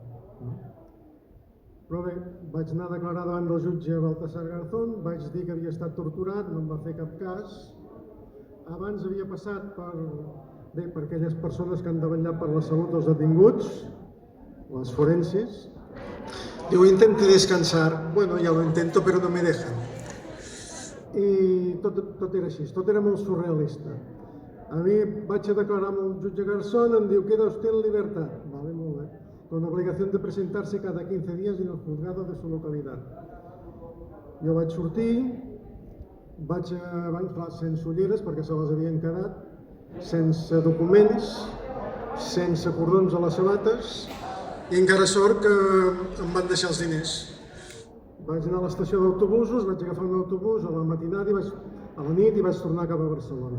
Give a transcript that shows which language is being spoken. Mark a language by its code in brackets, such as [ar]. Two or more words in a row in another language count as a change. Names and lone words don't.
[ca] Però bé, vaig anar a declarar davant del jutge Baltasar Garzón, vaig dir que havia estat torturat, no em va fer cap cas. Abans havia passat per Bé, per aquelles persones que han de vetllar per la salut dels detinguts, les forensis. [es] Digo, intente descansar. Bueno, ya lo intento, pero no me dejan. [ca] I tot era així, tot era molt surrealista. A mi vaig a declarar amb el jutge Garzón, em diu, [es] queda usted en libertad. [ca] Vale, molt bé. [es] Con obligación de presentarse cada 15 días en el juzgado de su localidad. [ca] Jo vaig sortir, clar, sense ulleres, perquè se les havien quedat, sense documents, sense cordons a les sabates, i encara sort que em van deixar els diners. Vaig anar a l'estació d'autobusos, vaig agafar un autobús a la matinada, a la nit, i vaig tornar cap a Barcelona.